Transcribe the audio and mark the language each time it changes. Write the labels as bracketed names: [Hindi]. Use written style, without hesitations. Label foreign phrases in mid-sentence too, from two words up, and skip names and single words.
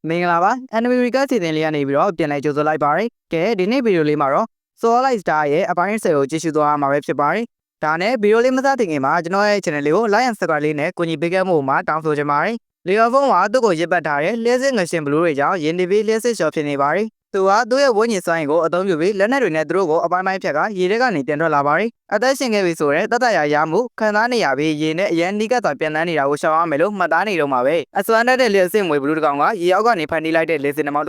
[Burmese] မင်္ဂလာပါ Anime Recap စီစဉ်လေးကနေပြီးတော့ပြန်လည်ကြိုဆိုလိုက်ပါရစေ။ကဲဒီနေ့ဗီဒီယိုလေးမှာတော့ Soul Light Star ရဲ့အပိုင်း10ကိုကြည့်ရှုသွားမှာပဲဖြစ်ပါတယ်။ဒါနဲ့ဗီဒီယိုလေးမစတင်ခင်မှာကျွန်တော်ရဲ့ channel လေးကို [English] like and subscribe [Burmese] လေးနဲ့ကူညီပေးခဲ့မှုမှာတောင်းဆိုချင်ပါတယ်။လီယိုဖုန်းကသူ့ကိုရစ်ပတ်ထားတဲ့လျှက်စစ်ငရှင်ဘလူးတွေကြောင့်ယင်တီဗီလျှက်စစ်ရှော့ဖြစ်နေပါတယ်။သူကသူ့ရဲ့ဝိညာဉ်စွမ်းရ ည်ကိုအသုံးပြုပြီးလက်နက်တွေနဲ့သူတို့ကိုအပိုင်းပိုင်းဖြတ်ကရေထဲကနေပြန်ထွက်လာပါတယ်။အသက်ရှင်ခဲ့ပြီဆိုတဲ့တတ်တရာရမှုခံစားနေရပြီးရေနဲ့အရန်နီးကပ်စွာပြန်တန်းနေတာကိုရှောင်ရမယ်လို့မှတ်သားနေတော့မှာပဲ။အစွမ်းတက်တဲ့လျှက်စစ်မွေဘလူးတစ်ကောင်ကရေအောက်ကနေဖန်တီးလိုက်တဲ့လေစင်နှမောင်းတစ်